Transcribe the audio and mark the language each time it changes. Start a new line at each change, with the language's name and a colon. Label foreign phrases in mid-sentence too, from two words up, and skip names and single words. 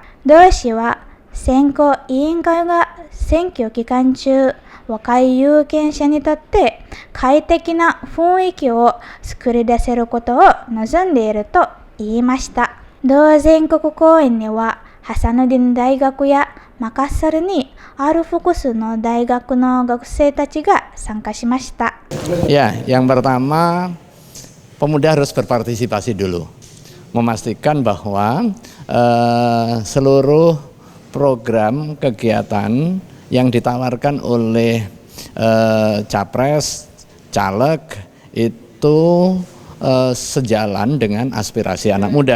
Japanese: 同氏は選挙委員会が選挙期間中、若い有権者にとって快適な雰囲気を作り出せることを望んでいると言いました。同全国講演にはハサヌディン大学やマカッサルにある複数の大学の学生たちが参加しました。
Indonesian: Ya, yang pertama pemuda harus berpartisipasi dulu, memastikan bahwa seluruh program kegiatan yang ditawarkan oleh capres, caleg itu sejalan dengan aspirasi anak muda.